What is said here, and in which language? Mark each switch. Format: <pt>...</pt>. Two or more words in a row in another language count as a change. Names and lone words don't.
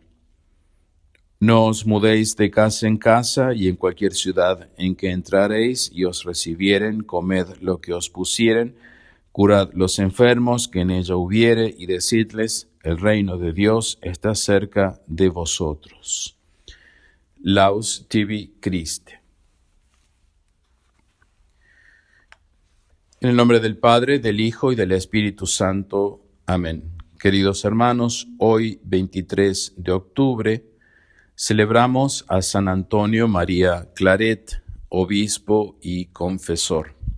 <es>No os mudéis de casa en casa, y en cualquier ciudad en que entraréis y os recibieren, comed lo que os pusieren, curad los enfermos que en ella hubiere, y decidles: el reino de Dios está cerca de vosotros.</es> <la>Laus tibi Christe.</la> <es>En el nombre del Padre, del Hijo y del Espíritu Santo. Amén. Queridos hermanos, hoy 23 de octubre celebramos a San Antonio María Claret, obispo y confesor.</es>